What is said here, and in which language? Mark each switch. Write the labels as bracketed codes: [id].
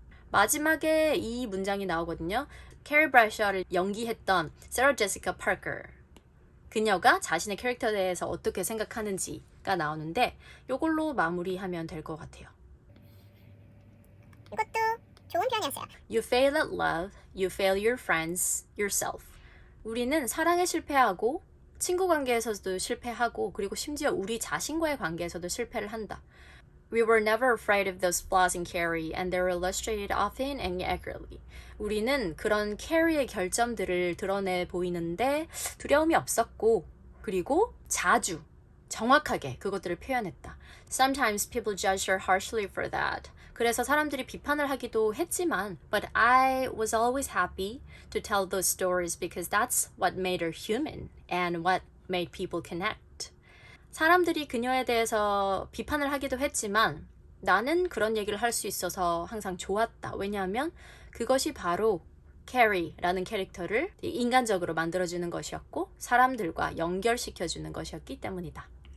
[ko] 마지막에 이 문장이 나오거든요. 캐리 브래셔를 연기했던 세라 제시카 파커, 그녀가 자신의 캐릭터에 대해서 어떻게 생각하는지가 나오는데 이걸로 마무리하면 될 것 같아요. 이것도 좋은 표현이었어요. [en] You fail at love, you fail your friends, yourself. [ko] 우리는 사랑에 실패하고 친구 관계에서도 실패하고 그리고 심지어 우리 자신과의 관계에서도 실패를 한다. [en] We were never afraid of those flaws in Carrie and they were illustrated often and accurately. [ko] 우리는 그런 캐리의 결점들을 드러내 보이는데 두려움이 없었고 그리고 자주 정확하게 그것들을 표현했다. [en] Sometimes people judge her harshly for that. [ko] 그래서 사람들이 비판을 하기도 했지만 [en] But I was always happy to tell those stories because that's what made her human and what made people connect. [ko] 사람들이 그녀에 대해서 비판을 하기도 했지만 나는 그런 얘기를 할 수 있어서 항상 좋았다. 왜냐하면 그것이 바로 캐리라는 캐릭터를 인간적으로 만들어주는 것이었고 사람들과 연결시켜주는 것이었기 때문이다.